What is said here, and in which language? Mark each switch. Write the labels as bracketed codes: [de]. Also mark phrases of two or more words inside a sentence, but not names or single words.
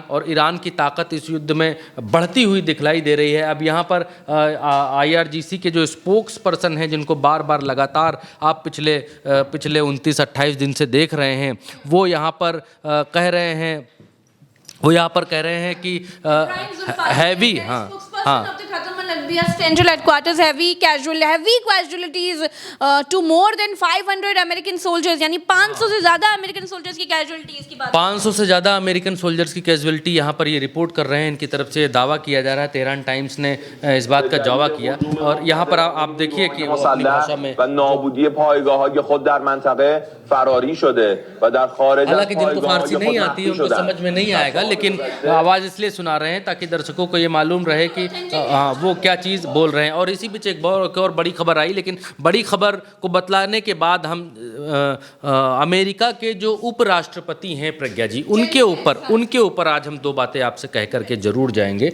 [hi] और ईरान की ताकत इस युद्ध में बढ़ती हुई दिखलाई दे रही है। अब यहाँ पर IRGC के जो स्पोक्स पर्सन हैं, जिनको बार बार लगातार आप पिछले 29-28 दिन से देख रहे हैं, वो यहाँ पर कह रहे हैं कि हैवी, [en] Central headquarters heavy casualties to more than 500 American soldiers, [hi] यानी 500 से ज़्यादा [en] American soldiers [hi] की कैजुअलिटीज की बात। 500 से ज़्यादा [en] American soldiers [hi] की कैजुअलिटी यहाँ पर ये रिपोर्ट कर रहे हैं, इनकी तरफ से दावा किया जा रहा है। तेहरान टाइम्स ने इस बात का दावा किया, और यहाँ पर आप देखिए कि वो अपनी भाषा में [fa] فراری شده و در خارج از [hi] हालांकि जिनको [fa] پایگاه‌های [hi] फारसी [fa] خود [hi] नहीं आती है [fa] مخفی [hi] उनको [fa] شدند. [hi] समझ में नहीं आएगा, लेकिन आवाज़ इसलिए सुना रहे हैं ताकि दर्शकों को ये मालूम रहे कि वो क्या चीज़ बोल रहे हैं। और इसी बीच एक और बड़ी खबर आई, लेकिन बड़ी खबर को बतलाने के बाद हम अमेरिका के जो उपराष्ट्रपति हैं प्रज्ञा जी, उनके ऊपर आज हम दो बातें आपसे कह करके ज़रूर जाएंगे।